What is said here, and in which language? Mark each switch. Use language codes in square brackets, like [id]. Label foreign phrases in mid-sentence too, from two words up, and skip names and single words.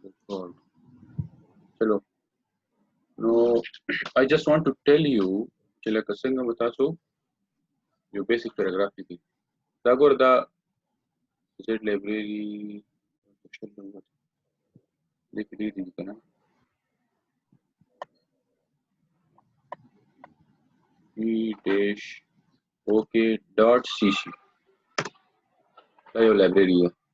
[en] God. [ps] चलो, [en] no, I just want to tell you [ps] چې لکه څنګه مو تاسو یو [en] basic paragraph [ps] لیکي دا ګور دا زیډ لایبرری لیکي دي کنه e-ok.cc دا یو لایبرری ده